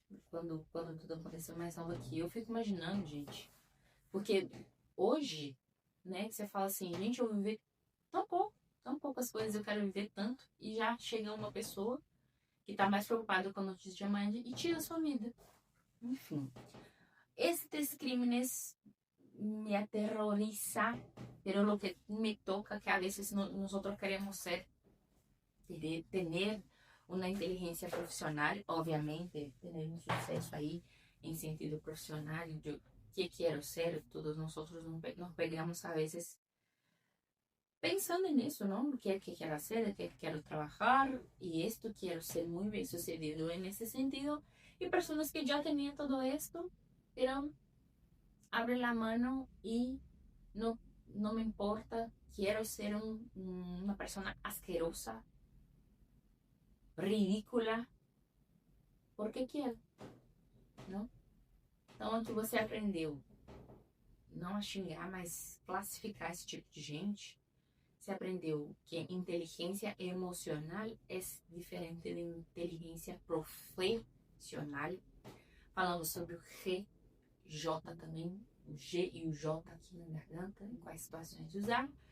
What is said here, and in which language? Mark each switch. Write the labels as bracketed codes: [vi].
[pt] Quando tudo aconteceu, mais nova que eu. Fico imaginando, gente. Porque hoje, né, que você fala assim, gente, eu vou viver tão poucas coisas, eu quero viver tanto. E já chega uma pessoa que tá mais preocupada com a notícia de amanhã e tira a sua vida. Enfim. [es] Estes crímenes me aterroriza, pero lo que me toca que a veces nosotros queremos ser, tener una inteligencia profesional, obviamente, tener un suceso ahí en sentido profesional, yo que quiero ser, todos nosotros nos pegamos a veces pensando nisso, ¿no? ¿Qué quiero hacer? ¿Qué quiero trabajar? Y esto quiero ser muy bien sucedido en ese sentido. Y personas que ya tenían todo esto, pero abren la mano y no me importa, quiero ser una persona asquerosa, ridícula, [pt] porque quero, não? Então, aqui você aprendeu não a xingar, mas classificar esse tipo de gente. Você aprendeu que inteligência emocional é diferente de inteligência profissional. Falando sobre o G, J também, o G e o J aqui na garganta, em quais situações usar.